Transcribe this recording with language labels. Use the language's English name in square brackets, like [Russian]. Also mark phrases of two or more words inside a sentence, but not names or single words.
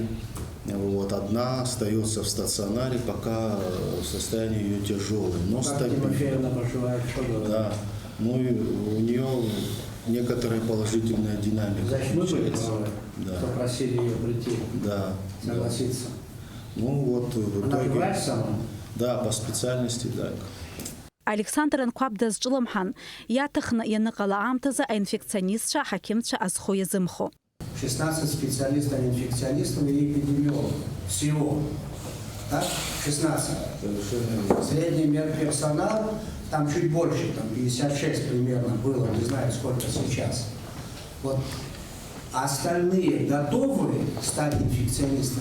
[Russian] Вот, одна остается в стационаре, пока состояние ее тяжелое, но стабильное. Да, ну и у нее некоторая положительная динамика. Значит, мы были правы, да. Кто просили ее прийти, да, согласиться. Да. Ну вот в Она итоге... врач сама? Да, по специальности, да. [Abkhazian] Александр Анқәаб дазҿлымҳан, иаҭахны ианыҟала аамҭазы аинфекционистцәа, аҳақьымцәа азхо иазымхо. [Russian] 16 специалистов-инфекционистов и эпидемиологов. Всего. Так? 16. Средний медперсонал, там чуть больше, там 56 примерно было, не знаю, сколько сейчас. Вот. Остальные готовы стать инфекционистами?